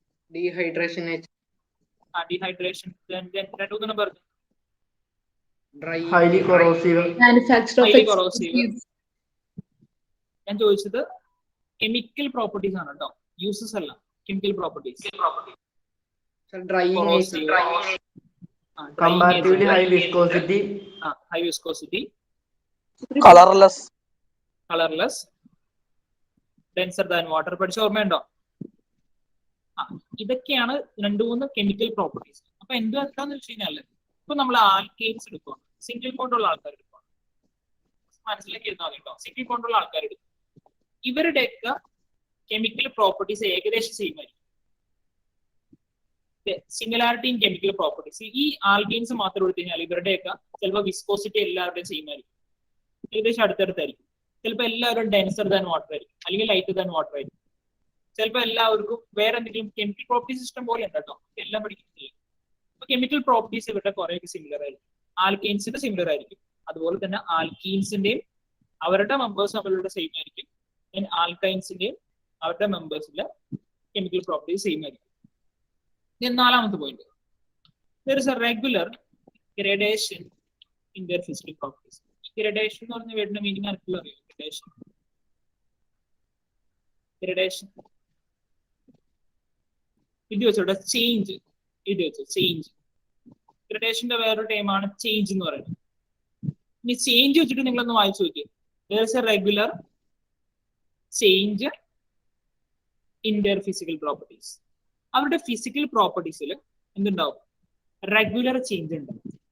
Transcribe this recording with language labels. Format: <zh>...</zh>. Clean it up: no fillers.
<en>Dehydration.</en> <ml>Dehydration. രണ്ടു പറഞ്ഞു.</ml> <en>highly corrosive, Manufacture of Highly corrosive. explosives.</en> <ml>ഞാൻ ചോദിച്ചത് കെമിക്കൽ പ്രോപ്പർട്ടീസ് ആണ് കേട്ടോ, യൂസസ് അല്ല.</ml> <en>Chemical properties. drying Corrosive. agent, comparatively high viscosity, high viscosity, colourless, colorless, denser than water.</en> <ml>പഠിച്ച ഓർമ്മയുണ്ടോ? ഇതൊക്കെയാണ് 2-3 കെമിക്കൽ പ്രോപ്പർട്ടീസ്. അപ്പൊ എന്താന്ന് വെച്ച് കഴിഞ്ഞാല് ഇപ്പൊ നമ്മൾ ആൽക്കെയിൻസ് എടുക്കുക, സിംഗിൾ ബോണ്ടുള്ള ആൾക്കാർ എടുക്കുക, മനസ്സിലാക്കി ഇരുന്നാൽ കേട്ടോ. സിംഗിൾ ബോണ്ടുള്ള ആൾക്കാർ എടുക്കും, ഇവരുടെയൊക്കെ കെമിക്കൽ പ്രോപ്പർട്ടീസ് ഏകദേശം സെയിം ആയിരിക്കും.</ml> <en>Similarity in chemical properties.</en> <ml>ഈ ആൽക്കെയിൻസ് മാത്രം എടുത്തു കഴിഞ്ഞാൽ ഇവരുടെയൊക്കെ ചിലപ്പോൾ വിസ്കോസിറ്റി എല്ലാവരുടെയും സെയിം ആയിരിക്കും, ഏകദേശം അടുത്തടുത്തായിരിക്കും. ചിലപ്പോൾ എല്ലാവരും</ml> <en>denser than water</en> <ml>ആയിരിക്കും, അല്ലെങ്കിൽ</ml> <en>lighter than water</en> <ml>ആയിരിക്കും. ചിലപ്പോൾ എല്ലാവർക്കും വേറെ എന്തെങ്കിലും കെമിക്കൽ പ്രോപ്പർട്ടീസ് സിസ്റ്റം പോലെ ഉണ്ട് കേട്ടോ, എല്ലാം പഠിക്കുന്നില്ല. അപ്പൊ കെമിക്കൽ പ്രോപ്പർട്ടീസ് ഇവരുടെ കുറേയൊക്കെ സിമിലർ ആയിരിക്കും. ആൽക്കെയിൻസിന്റെ സിമിലർ ആയിരിക്കും, അതുപോലെ തന്നെ ആൽക്കീൻസിന്റെയും അവരുടെ മെമ്പേഴ്സ് അവരുടെ സെയിം ആയിരിക്കും. ആൽക്കൈൻസിന്റെയും അവരുടെ മെമ്പേഴ്സിലെ കെമിക്കൽ പ്രോപ്പർട്ടീസ് സെയിം ആയിരിക്കും. നാലാമത്തെ point,</ml> <en>there is a regular gradation in their physical properties.</en> <ml>Gradation എന്ന് പറഞ്ഞ വേർഡിന്റെ മീനിങ് ആർക്കെങ്കിലും അറിയോ? Gradation ഇത് വെച്ചോട്ടെ, ചേഞ്ച്. ഇത് വെച്ചോ ചേഞ്ച്. ഗ്രഡേഷന്റെ വേറൊരു ടൈമാണ് ചേഞ്ച് എന്ന് പറയുന്നത്. ഇനി ചേഞ്ച് വെച്ചിട്ട് നിങ്ങളൊന്ന് വായിച്ചു നോക്കിയേ.</ml> <en>there is a regular change in their physical properties.</en> <ml>അവരുടെ ഫിസിക്കൽ പ്രോപ്പർട്ടീസിൽ എന്തുണ്ടാവും? റെഗുലർ ചേഞ്ച് ഉണ്ടാവും.</ml>